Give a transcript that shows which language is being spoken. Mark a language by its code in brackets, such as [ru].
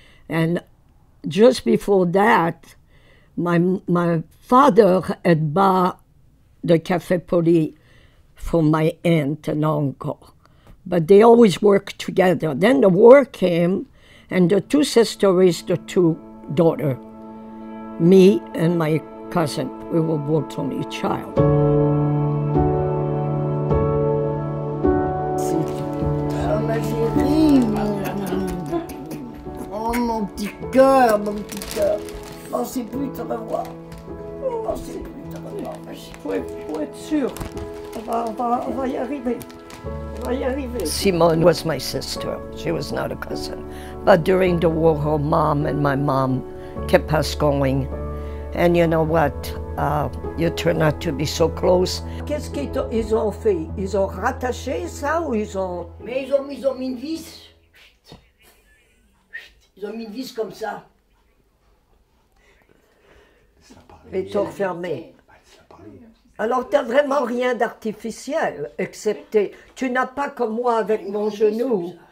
[en] And just before that, my father had bought the Café Poli for my aunt and uncle. But they always worked together. Then the war came, and the two sisters raised the two daughters. Me and my cousin, we were both only child. [fr] Oh, ma chérie, oh, mon petit cœur, mon petit cœur. Oh, c'est plus de te revoir. Oh, c'est plus de te revoir, ma chérie. Faut être sûr. On va y arriver. [en] Simone was my sister. She was not a cousin. But during the war, her mom and my mom kept us going. And you know what? You turn out to be so close. [fr] Qu'est-ce qu'ils ont fait? Ils ont rattaché ça ou ils ont... Mais ils ont mis une vis. Ils ont mis une vis comme ça. Les tours fermés. Alors, tu n'as vraiment rien d'artificiel, excepté, tu n'as pas comme moi avec mon genou.